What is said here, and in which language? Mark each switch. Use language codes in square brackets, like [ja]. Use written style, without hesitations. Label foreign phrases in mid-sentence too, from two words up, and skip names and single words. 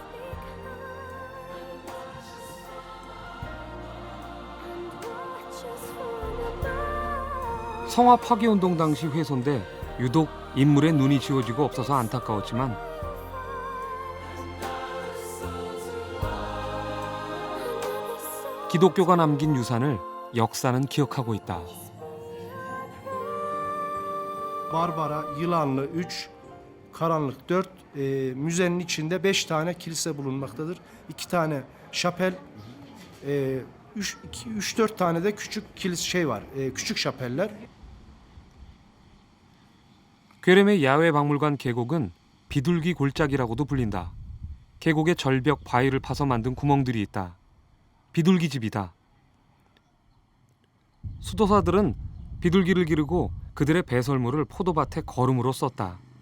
[ko] 성화 파기운동 당시 훼손돼 유독 인물의 눈이 지워지고 없어서 안타까웠지만 기독교가 남긴 유산을 역사는 기억하고 있다. [tr] Barbara, Yılanlı 3, Karanlık 4, müzenin içinde 5 tane kilise bulunmaktadır. 2 tane şapel, 3-4 tane de küçük kilise var, küçük şapeller. [ko] 괴렘의 야외박물관 계곡은 비둘기 골짜기라고도 불린다. 계곡의 절벽 바위를 파서 만든 구멍들이 있다. 비둘기 집이다. 수도사들은 비둘기를 기르고 그들의 배설물을 포도밭에 거름으로 썼다.